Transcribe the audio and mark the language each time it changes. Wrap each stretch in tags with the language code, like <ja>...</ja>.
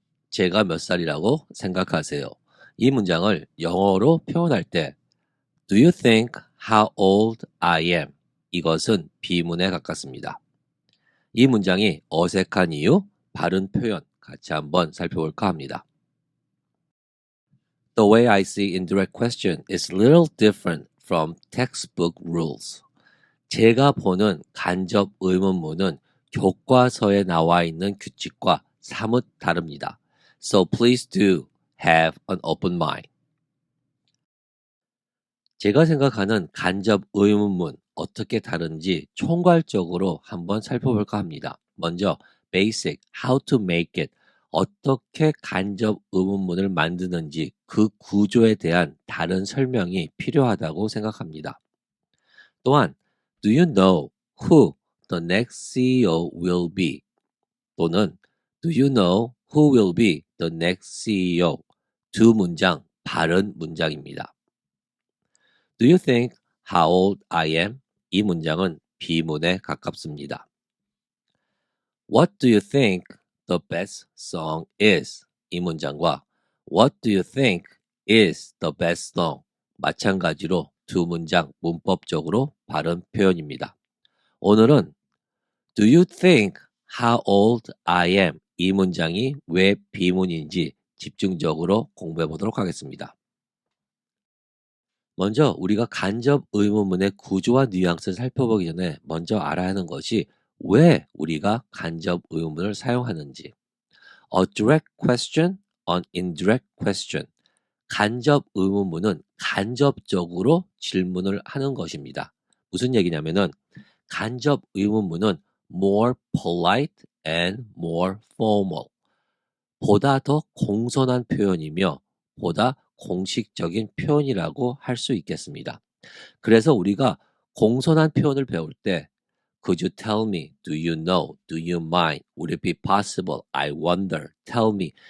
<ko>제가 몇 살이라고 생각하세요? 이 문장을 영어로 표현할 때</ko> <en>Do you think how old I am?</en> <ko>이것은 비문에 가깝습니다. 이 문장이 어색한 이유, 바른 표현 같이 한번 살펴볼까 합니다.</ko> <en>The way I see indirect question is little different from textbook rules.</en> <ko>제가 보는 간접 의문문은 교과서에 나와 있는 규칙과 사뭇 다릅니다.</ko> <en>So please do have an open mind.</en> <ko>제가 생각하는 간접 의문문 어떻게 다른지 총괄적으로 한번 살펴볼까 합니다. 먼저</ko> <en>basic, how to make it,</en> <ko>어떻게 간접 의문문을 만드는지 그 구조에 대한 다른 설명이 필요하다고 생각합니다. 또한</ko> <en>Do you know who the next CEO will be?</en> <ko>또는</ko> <en>Do you know who will be the next CEO?</en> <ko>두 문장 바른 문장입니다.</ko> <en>Do you think how old I am?</en> <ko>이 문장은 비문에 가깝습니다.</ko> <en>What do you think the best song is?</en> <ko>이 문장과</ko> <en>What do you think is the best song?</en> <ko>마찬가지로 두 문장 문법적으로 바른 표현입니다. 오늘은</ko> <en>Do you think how old I am?</en> <ko>이 문장이 왜 비문인지 집중적으로 공부해 보도록 하겠습니다. 먼저 우리가 간접 의문문의 구조와 뉘앙스를 살펴보기 전에 먼저 알아야 하는 것이 왜 우리가 간접 의문문을 사용하는지.</ko> <en>A direct question, an indirect question.</en> <ko>간접 의문문은 간접적으로 질문을 하는 것입니다. 무슨 얘기냐면은 간접 의문문은</ko> <en>more polite and more formal.</en> <ko>보다 더 공손한 표현이며 보다 공식적인 표현이라고 할 수 있겠습니다. 그래서 우리가 공손한 표현을 배울 때</ko> <en>Could you tell me? Do you know? Do you mind? Would it be possible? I wonder. Tell me.</en>